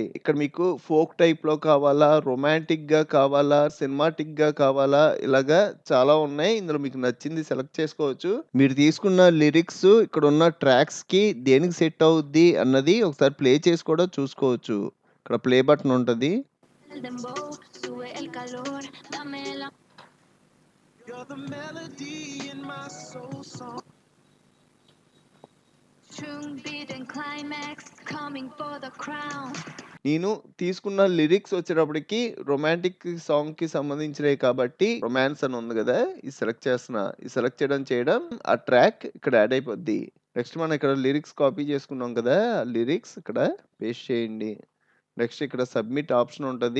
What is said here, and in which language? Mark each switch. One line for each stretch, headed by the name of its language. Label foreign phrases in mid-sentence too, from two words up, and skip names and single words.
Telugu: ఇక్కడ మీకు
English: folk type
Telugu: కావాలా? రొమాంటిక్‌గా కావాలా? సినిమాటిక్‌గా కావాలా? ఇలాగా చాలా ఉన్నాయి. ఇందులో మీకు నచ్చింది సెలెక్ట్ చేసుకోవచ్చు. మీరు తీసుకున్న లిరిక్స్ ఇక్కడున్న ట్రాక్స్‌కి దేనికి సెట్ అవుద్ది అన్నది ఒకసారి ప్లే చేసి కూడా చూసుకోవచ్చు. ఇక్కడ
English: play button
Telugu: ఉంటది.
Spanish: El dembow, sube el calor, dame la.
English: You're the melody in my soul song. Strung beat and climax, coming for the crown.
Telugu: నేను తీసుకున్న లిరిక్స్ వచ్చేటప్పటికి
English: romantic song
Telugu: సంబంధించినయి కాబట్టి రొమాన్స్ అని ఉంది గదా! ఇది సెలెక్ట్ చేస్తున్నా. ఇది సెలెక్ట్ చేయడం ఆ ట్రాక్ ఇక్కడ యాడ్ అయిపోద్ది. నెక్స్ట్ మనం ఇక్కడ
English: lyrics copy
Telugu: చేసుకున్నాం కదా! ఆ లిరిక్స్ ఇక్కడ పేస్ట్ చేయండి. నెక్స్ట్ ఇక్కడ
English: submit option
Telugu: ఉంటది.